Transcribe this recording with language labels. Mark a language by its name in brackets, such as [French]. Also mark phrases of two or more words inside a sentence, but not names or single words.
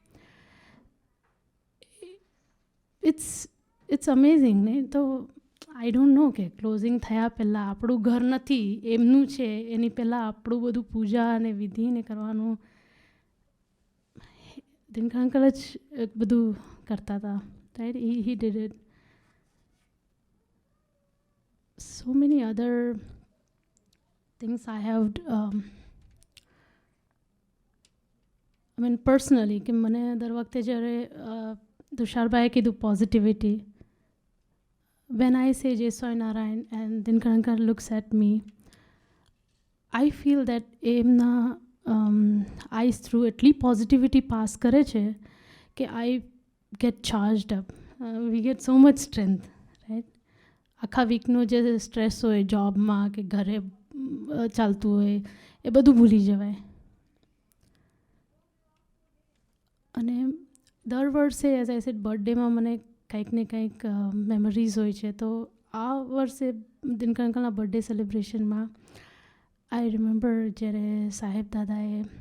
[English] it's amazing [Gujarati] ને તો [English] I don't know [Gujarati] કે ક્લોઝિંગ થયા પહેલાં આપણું ઘર નથી એમનું છે એની પહેલાં આપણું બધું પૂજા અને વિધિને કરવાનું દિનકર અંકલ જ બધું કરતા હતા [English] right he did it so many other things I have I mean personally [Gujarati] કે મને દર વખતે જ્યારે તુષારભાઈએ કીધું પોઝિટિવિટી [English] when I say Jai Swaminarayan and Dinkar Uncle looks at me I feel that [Gujarati] એમના આઈસ થ્રુ એટલી પોઝિટિવિટી પાસ કરે છે કે [English] I get charged up we get so much strength right [Gujarati] આખા વીકનો જે સ્ટ્રેસ હોય જોબમાં કે ઘરે ચાલતું હોય એ બધું ભૂલી જવાય અને દર વર્ષે [English] as I said [Gujarati] બર્થડેમાં મને કંઈક ને કંઈક મેમરીઝ હોય છે તો આ વર્ષે દિનકર અંકલના બર્થડે સેલિબ્રેશનમાં [English] I remember [Gujarati] જ્યારે સાહેબ દાદાએ